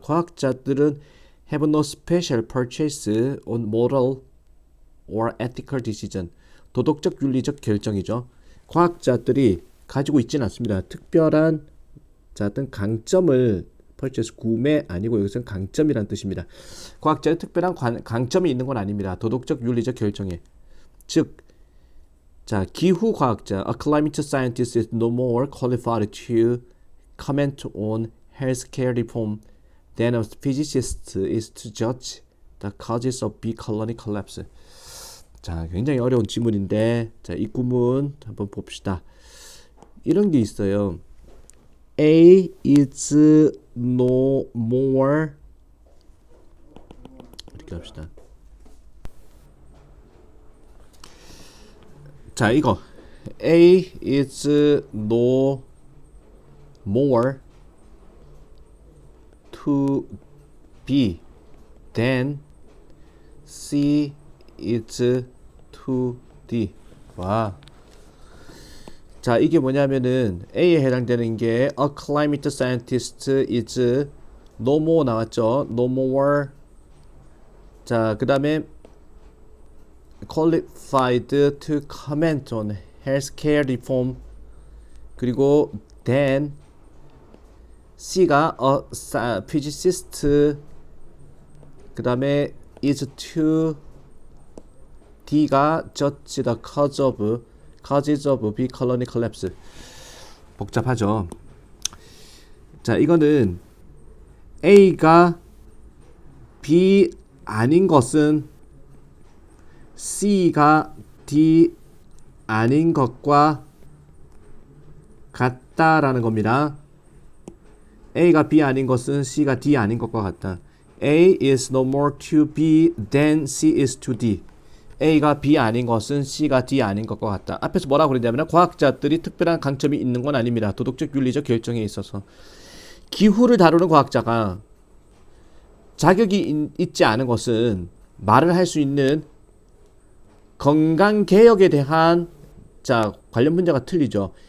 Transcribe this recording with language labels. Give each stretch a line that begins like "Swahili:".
Korean: 과학자들은
English: have no special purchase on moral or ethical decision.
Korean: 도덕적 윤리적 결정이죠. 과학자들이 가지고 있지는 않습니다. 특별한 어떤 강점을 purchase 구매 아니고 여기서는 강점이란 뜻입니다. 과학자의 특별한 강점이 있는 건 아닙니다. 도덕적 윤리적 결정에 즉 자, 기후 과학자,
English: a climate scientist is no more qualified to comment on healthcare reform than a physicist is to judge the causes of big colony collapse.
Korean: 자, 굉장히 어려운 지문인데, 자, 이 구문 한번 봅시다. 이런 게 있어요.
English: A is no more
Korean: 이렇게 합시다. 자, 이거
English: A is no more to B than C is to D.
Korean: 와. 자, 이게 뭐냐면은 A에 해당되는 게
English: a climate scientist is no more
Korean: 나왔죠.
English: no more.
Korean: 자, 그 다음에
English: qualified to comment on healthcare reform
Korean: 그리고
English: then
Korean: C가
English: a physicist
Korean: 그 다음에
English: is to
Korean: D가
English: judge the causes of big colony collapse.
Korean: 복잡하죠. 자, 이거는 A가 B 아닌 것은 C가 D 아닌 것과 같다라는 겁니다. A가 B 아닌 것은 C가 D 아닌 것과 같다.
English: A is no more to B than C is to D.
Korean: A가 B 아닌 것은 C가 D 아닌 것과 같다. 앞에서 뭐라고 그랬냐면 과학자들이 특별한 강점이 있는 건 아닙니다. 도덕적 윤리적 결정에 있어서 기후를 다루는 과학자가 자격이 있지 않은 것은 말을 할 수 있는 건강개혁에 대한 자 관련 문제가 틀리죠.